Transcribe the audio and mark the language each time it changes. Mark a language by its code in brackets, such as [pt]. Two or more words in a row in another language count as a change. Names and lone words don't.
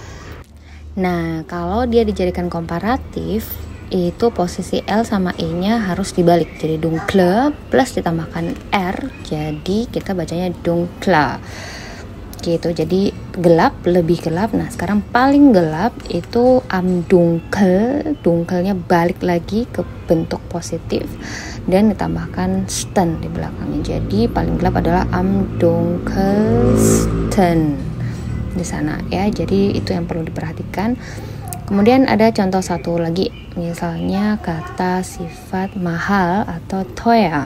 [id] Nah, kalau dia dijadikan komparatif itu posisi L sama E-nya harus dibalik. Jadi dunkle plus ditambahkan R, jadi kita bacanya dunkla. Gitu. Jadi gelap, lebih gelap. Nah, sekarang paling gelap itu [de] am dunkel. [id] Dunkelnya balik lagi ke bentuk positif dan ditambahkan sten di belakangnya. Jadi paling gelap adalah [de] am dunkelsten [id] di sana ya. Jadi itu yang perlu diperhatikan. Kemudian ada contoh satu lagi, misalnya kata sifat mahal atau teuer.